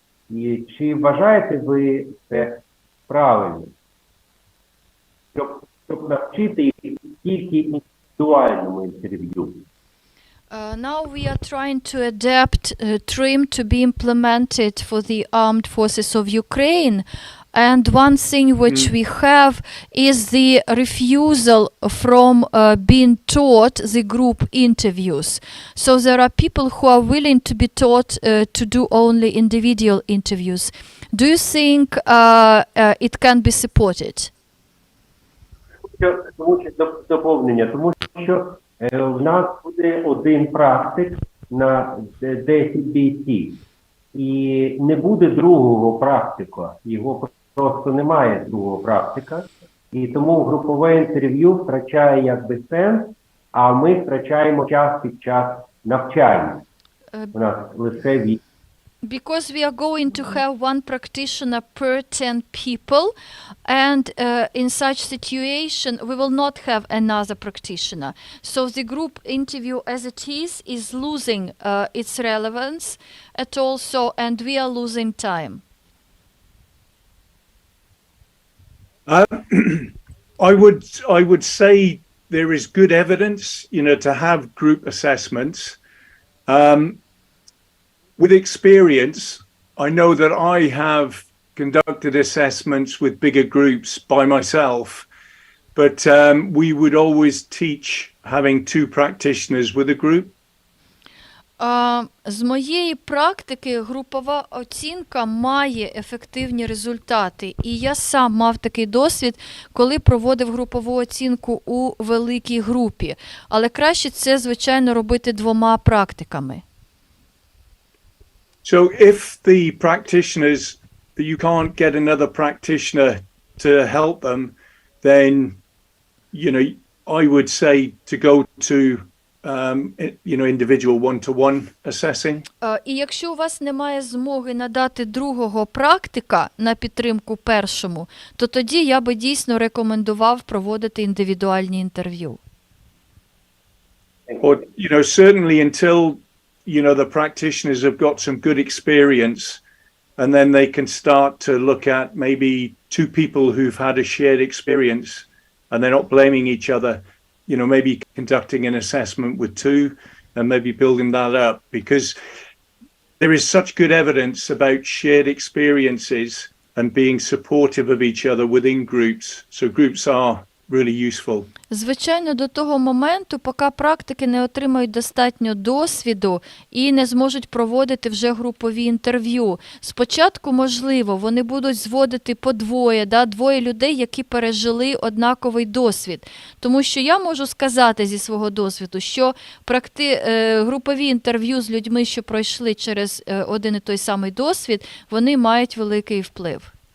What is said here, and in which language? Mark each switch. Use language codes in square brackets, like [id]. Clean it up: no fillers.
[uk] І чи вважаєте ви це правильно? Щоб навчити їх тільки індивідуальному інтерв'ю. [en] Now we are trying to adapt TRiM to be implemented for the armed forces of Ukraine. And one thing which we have is the refusal from being taught the group interviews. So there are people who are willing to be taught to do only individual interviews. Do you think it can be supported? [uk] Тому що доповнення, тому що в нас буде один практик на 10 бійців. І не буде другого практика. Його просто немає другого практика. І тому групове інтерв'ю втрачає якби сенс, а ми втрачаємо час під час навчання. У нас лише від. [en] Because we are going to have one practitioner per 10 people, and in such situation we will not have another practitioner. So the group interview as it is losing its relevance at all, and we are losing time. I would say there is good evidence, to have group assessments. With experience, I know that I have conducted assessments with bigger groups by myself, but we would always teach having 2 practitioners with a group. [uk] З моєї практики групова оцінка має ефективні результати. І я сам мав такий досвід, коли проводив групову оцінку у великій групі. Але краще це, звичайно, робити 2 практиками. [en] So if the practitioners, that you can't get another practitioner to help them, then, I would say to go to individual one-to-one assessing. [uk] І якщо у вас немає змоги надати другого практика на підтримку першому, то тоді я би дійсно рекомендував проводити індивідуальні інтерв'ю. [en] Or, certainly until, the practitioners have got some good experience, and then they can start to look at maybe two people who've had a shared experience, and they're not blaming each other, maybe conducting an assessment with two and maybe building that up, because there is such good evidence about shared experiences and being supportive of each other within groups. So groups are really useful. [uk] Звичайно, до того моменту, поки практики не отримають достатньо досвіду і не зможуть проводити вже групові інтерв'ю. Спочатку, можливо, вони будуть зводити по двоє, двоє людей, які пережили однаковий досвід. Тому що я можу сказати зі свого досвіду, що групові інтерв'ю з людьми, що пройшли через один і той самий досвід, вони мають великий вплив.